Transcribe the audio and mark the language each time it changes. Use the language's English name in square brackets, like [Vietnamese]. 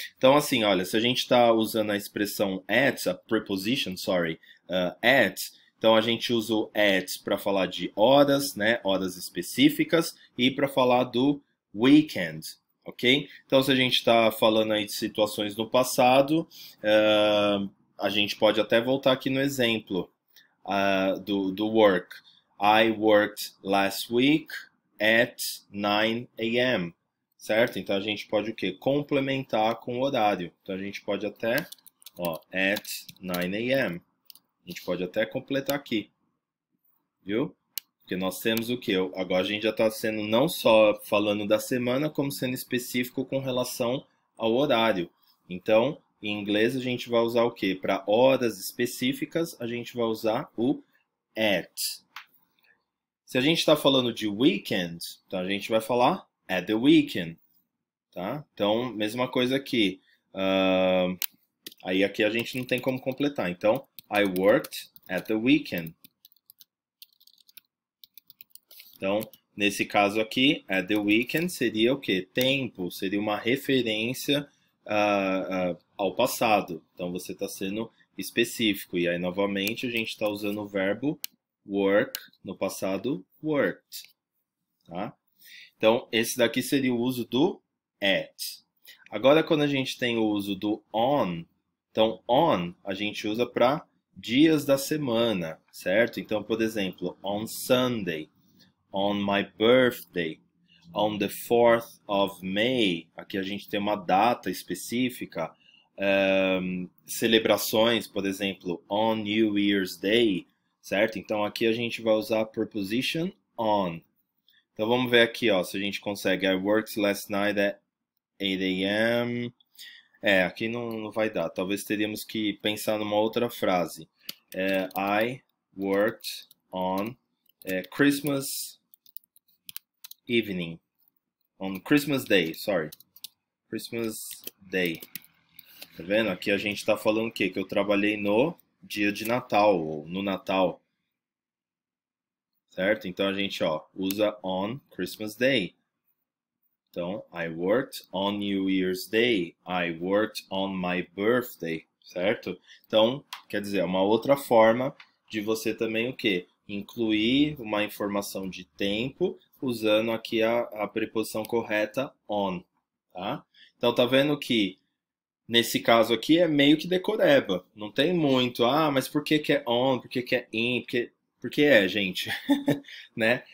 [Portuguese] Então, assim, olha, se a gente está usando a expressão at, a preposition, sorry, at, então a gente usa o at para falar de horas, né, horas específicas, e para falar do weekend, ok? Então, se a gente está falando aí de situações no passado, a gente pode até voltar aqui no exemplo do work. [English] I worked last week at 9 a.m., certo? [Portuguese] Então, a gente pode o quê? Complementar com o horário. Então, a gente pode até, [English] at 9 a.m. [Portuguese] A gente pode até completar aqui, viu? Porque nós temos o quê? Agora a gente já está sendo não só falando da semana, como sendo específico com relação ao horário. Então, em inglês a gente vai usar o quê? Para horas específicas, a gente vai usar o at. Se a gente está falando de weekend, então a gente vai falar [English] at the weekend, [Portuguese] tá? Então, mesma coisa aqui. Aí aqui a gente não tem como completar. [English] Então, I worked at the weekend. [Portuguese] Então, nesse caso aqui, [English] at the weekend [Portuguese] seria o quê? Tempo, seria uma referência ao passado. Então, você está sendo específico. E aí, novamente, a gente está usando o verbo work no passado worked. Tá? Então, esse daqui seria o uso do at. Agora, quando a gente tem o uso do on, então, on a gente usa para dias da semana, certo? Então, por exemplo, [English] on Sunday, on my birthday, on the 4th of May, [Portuguese] aqui a gente tem uma data específica, celebrações, por exemplo, [English] on New Year's Day, [Portuguese] certo? Então, aqui a gente vai usar a preposition on. Então, vamos ver aqui, se a gente consegue. [English] I worked last night at 8 a.m., [Portuguese] aqui não vai dar. Talvez teríamos que pensar numa outra frase. [English] I worked on Christmas evening. On Christmas Day, sorry. Christmas Day. [Portuguese] Tá vendo? Aqui a gente tá falando o quê? Que eu trabalhei no dia de Natal, ou no Natal. Certo? Então a gente, usa [English] on Christmas Day. Então, I worked on New Year's Day. I worked on my birthday, certo? [Portuguese] Então, quer dizer, é uma outra forma de você também o quê? Incluir uma informação de tempo usando aqui a preposição correta on, tá? Então, tá vendo que nesse caso aqui é meio que decoreba. Não tem muito, mas por que que é on, por que que é in, porque gente, né?